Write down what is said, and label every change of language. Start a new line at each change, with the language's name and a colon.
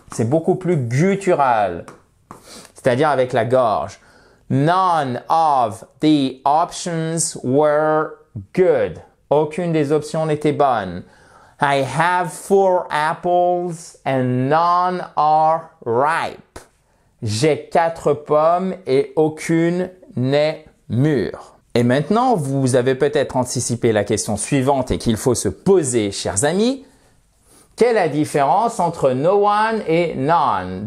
French: C'est beaucoup plus guttural, c'est-à-dire avec la gorge.
English: None of the options were good.
French: Aucune des options n'était bonne.
English: I have 4 apples and none are ripe.
French: J'ai 4 pommes et aucune n'est mûre. Et maintenant, vous avez peut-être anticipé la question suivante et qu'il faut se poser, chers amis. Quelle est la différence entre no one et none?